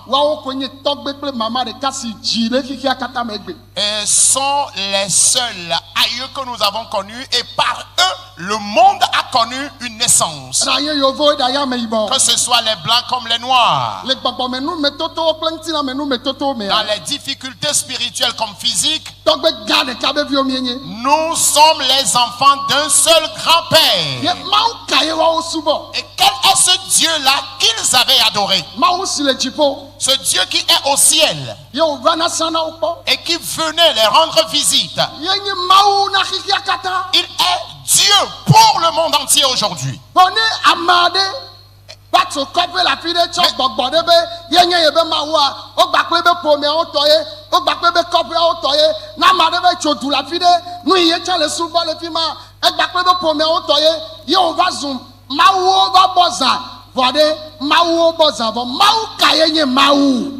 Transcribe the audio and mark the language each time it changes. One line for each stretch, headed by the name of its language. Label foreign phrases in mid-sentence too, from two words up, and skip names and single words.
Ewe: Woawo koe nye tɔgbe kple mama ɖeka si dzi ɖe xixia katã me gbe.
French: sont les seuls aïeux que nous avons connus et par eux, le monde a connu une naissance.
Ewe: Eɖa nye yevowo eɖa nye ameyibɔ.
French: Que ce soit les blancs comme les noirs,
Ewe: Le gbɔgbɔme nu metotowo kple ŋutilãme nu metotowo
French: dans
Ewe: mea.
French: les difficultés spirituelles comme physiques,
Ewe: Tɔgbe gã ɖeka be viwo mienye.
French: nous sommes les enfants d'un seul
Ewe: Ye
French: grand-père.
Ewe: Mawu kae woawo subɔ.
French: Et quel est ce Dieu-là qu'ils avaient adoré?
Ewe: Mawu si le dziƒo.
French: Ce Dieu qui est au ciel
Ewe: Ye wòvana sa na wo kpɔ.
French: et qui venait les rendre visite.
Ewe: Ye nye Mawu na xixia katã.
French: Il est Dieu pour le monde entier aujourd'hui.
Ewe: Vɔ ne ame aɖe va tso kɔƒe le afi ɖe tsɔ gbɔgbɔ ɖe be ye nye ye be Mawua, wogba kple be ƒomeawo tɔ ye, wogba kple be kɔƒeawo tɔ ye. Ne ame aɖe va tso du le afi ɖe, nu yi ye tsã le subɔ le fi ma, egba kple be ƒomeawo tɔ ye, ye wòva zu Mawuwo va bɔ zã, vɔ ɖe Mawuwo bɔ zã vɔ Mawu ka ye nye Mawu.